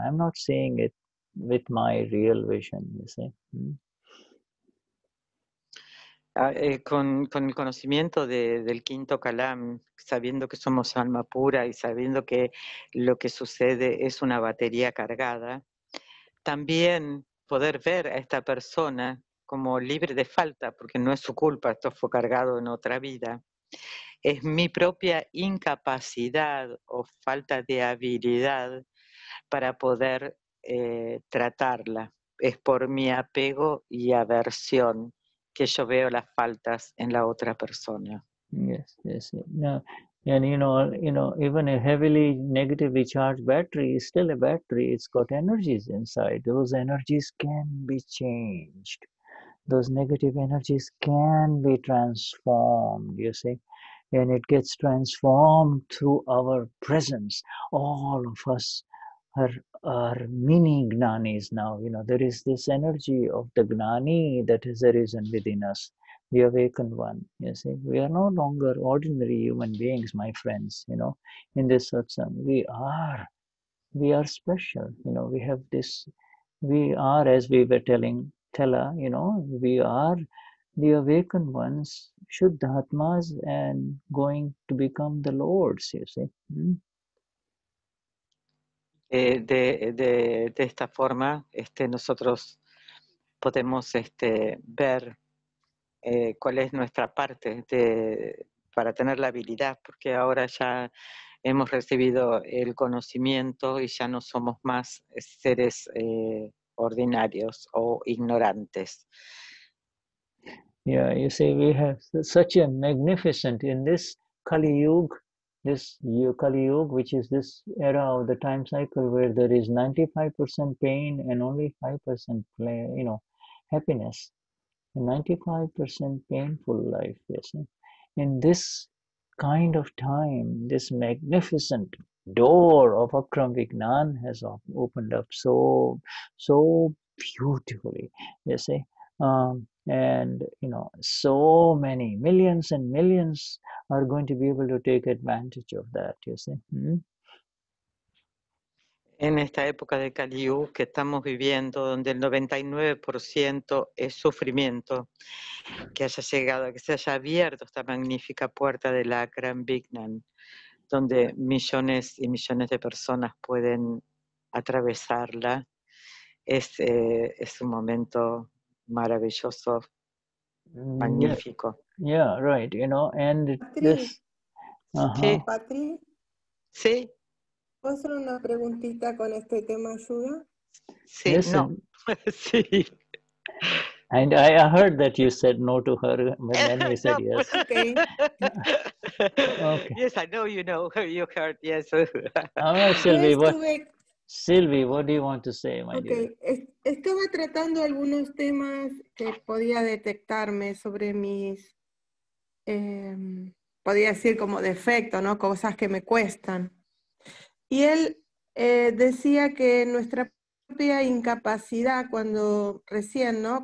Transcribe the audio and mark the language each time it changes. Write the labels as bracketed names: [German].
[English] I'm not seeing it with my real vision, you see. [Spanish] Con el conocimiento del quinto kalam, sabiendo que somos alma pura y sabiendo que lo que sucede es una batería cargada, también poder ver a esta persona como libre de falta, porque no es su culpa, esto fue cargado en otra vida. Es mi propia incapacidad o falta de habilidad para poder tratarla. Es por mi apego y aversión que yo veo las faltas en la otra persona. [English] Yes, yes. No, and you know, even a heavily negatively charged battery is still a battery. It's got energies inside. Those energies can be changed. Those negative energies can be transformed, you see, and it gets transformed through our presence. All of us are mini Gnanis now. You know, there is this energy of the Gnani that has arisen within us, the awakened one. You see, we are no longer ordinary human beings, my friends. You know, in this satsang, we are special. You know, we have this. We are, as we were telling Tella, you know, we are the awakened ones, Shuddhatmas, and going to become the Lords, you see. [Spanish] De esta forma, nosotros podemos ver cuál es nuestra parte para tener la habilidad, porque ahora ya hemos recibido el conocimiento y ya no somos más seres ordinarios o ignorantes. [English] Yeah, you see, we have such a magnificent, in this Kali Yuga, which is this era of the time cycle where there is 95% pain and only 5% happiness. A 95% painful life, yes. In this kind of time, this magnificent door of Akram Vignan has opened up so beautifully, you see. And you know, so many millions and millions are going to be able to take advantage of that, you see. [Spanish] En esta época de Kali Yuga que estamos viviendo, donde el 99% es sufrimiento, que haya llegado, que se haya abierto esta magnífica puerta del Akram Vignan, donde millones y millones de personas pueden atravesarla, es un momento maravilloso, magnífico. [English] Yeah, right, you know, and this... [Spanish] Sí. Patri, Sí. ¿puedo hacer una preguntita con este tema ayuda? Sí, no. Sí. [English] And I heard that you said no to her, but then you said yes. Okay. Okay. Yes, I know you know. You heard, yes. All right, Sylvie. Sylvie, what do you want to say, my dear? [Spanish] Ok, estaba tratando algunos temas que podía detectarme sobre mis, podría decir como defectos, ¿no? Cosas que me cuestan. Y él decía que nuestra propia incapacidad cuando recién, ¿no?